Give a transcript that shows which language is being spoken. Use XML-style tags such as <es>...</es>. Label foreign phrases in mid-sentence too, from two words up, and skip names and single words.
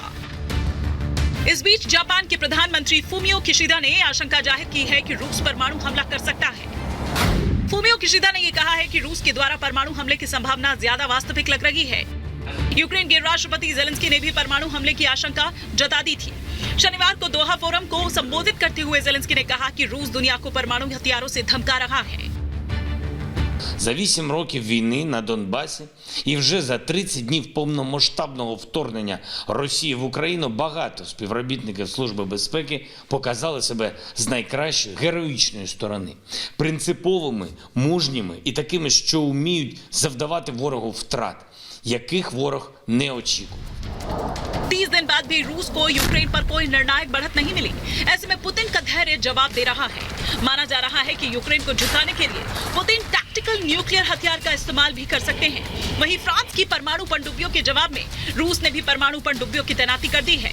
<hi>इस बीच जापान के प्रधानमंत्री फूमियो किशिदा ने आशंका जाहिर की है कि रूस परमाणु हमला कर सकता है। फूमियो किशिदा ने यह कहा है कि रूस के द्वारा परमाणु हमले की संभावना ज्यादा वास्तविक लग रही है। यूक्रेन के राष्ट्रपति ज़ेलेंस्की ने भी परमाणु हमले की आशंका जता दी थी। शनिवार को दोहा फोरम को संबोधित करते हुए ज़ेलेंस्की ने कहा कि रूस दुनिया को परमाणु हथियारों से धमका रहा है।</hi> <uk>За 8 років війни на Донбасі і вже за 30 днів повномасштабного вторгнення Росії в Україну багато співробітників Служби безпеки показали себе з найкращої героїчної сторони. Принциповими, мужніми і такими, що вміють завдавати ворогу втрат, яких ворог не очікував.</uk> <hi>30 दिन बाद भी रूस को यूक्रेन पर कोई निर्णायक बढ़त नहीं मिली। ऐसे में पुतिन का धैर्य जवाब दे रहा है। माना जा रहा है कि यूक्रेन को जुटाने के लिए पुतिन</hi> <en>tactical nuclear</en> <hi>हथियार का इस्तेमाल भी कर सकते हैं। वहीं फ्रांस की परमाणु पनडुब्बियों के जवाब में रूस ने भी परमाणु पनडुब्बियों की तैनाती कर दी है।</hi>